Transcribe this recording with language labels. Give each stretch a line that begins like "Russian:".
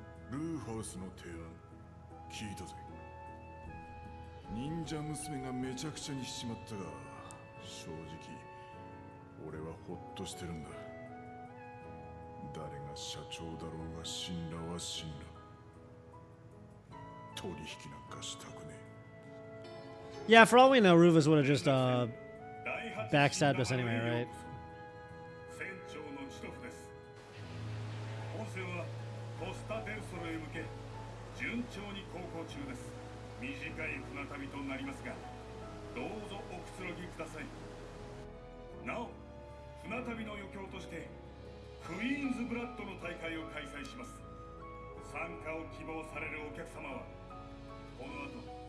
Japanese: ルーハウスの提案聞いたぜ。忍者娘がめちゃくちゃにしちまったが、正直俺はホッとしてるんだ。誰が社長だろうが神羅は神羅。取引なんかしたくねえ。
English: Yeah, for all we know, Rufus would have just backstabbed us anyway, right?
Japanese: 船長のチトフです。本船はコスタデルソルへ向け順調に航行中です。短い船旅となりますが、どうぞおくつろぎください。なお、船旅の余興としてクイーンズブラッドの大会を開催します。参加を希望されるお客様はこの後